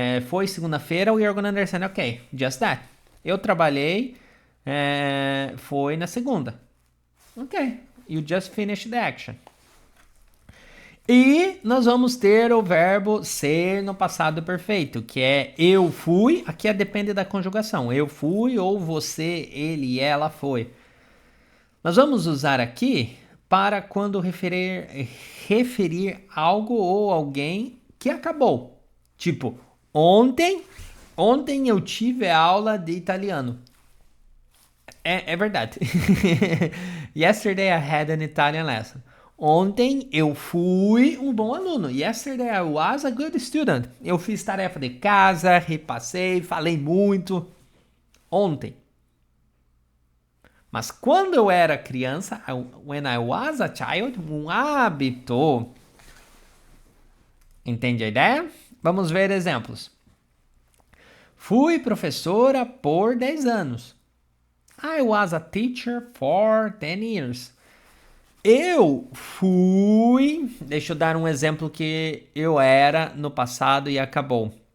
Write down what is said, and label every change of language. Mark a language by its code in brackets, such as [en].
[pt] Foi segunda-feira, [en] we are gonna understand, okay, just that. [pt] Eu trabalhei, foi na segunda. [en] Ok, you just finished the action. [pt] E nós vamos ter o verbo ser no passado perfeito, que é eu fui, aqui depende da conjugação. Eu fui ou você, ele, ela foi. Nós vamos usar aqui para quando referir algo ou alguém que acabou. Tipo, ontem eu tive aula de italiano. É verdade. [en] Yesterday I had an Italian lesson. [pt] Ontem eu fui um bom aluno. [en] Yesterday I was a good student. [pt] Eu fiz tarefa de casa, repassei, falei muito. Ontem. Mas quando eu era criança, [en] when I was a child, [pt] um hábito. Entende a ideia? Vamos ver exemplos. Fui professora por 10 anos. [en] I was a teacher for 10 years. [pt] Eu fui... Deixa eu dar um exemplo que eu era no passado e acabou.